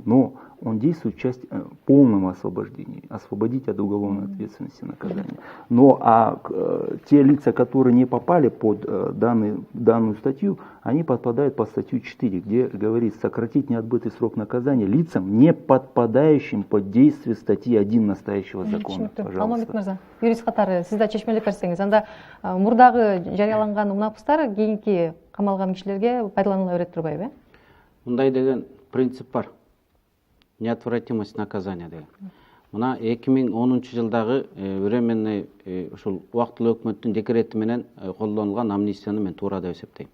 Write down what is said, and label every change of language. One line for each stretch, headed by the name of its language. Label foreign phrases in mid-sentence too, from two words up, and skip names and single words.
Russian: Но он действует в части полного освобождения, освободить от уголовной ответственности наказания. Но те лица, которые не попали под данную статью, они подпадают под статью 4, где говорится сократить неотбытый срок наказания лицам, не подпадающим под действие статьи 1 настоящего закона.
Kyrgyz: Алмамбет мырза, юрист катары, сиз да чечмелеп берсеңиз, анда мурдагы жарыяланган Мунапыстар кийинки камалган кишилерге пайдаланыла берет турбайбы? Мындай деген принцип бар.
Russian: Неотвратимость наказания
Kyrgyz: деген. мына 2010 жылдагы временный ушул убактылуу өкмөттүн декрети менен колдонулган амнистияны мен туура деп эсептейм.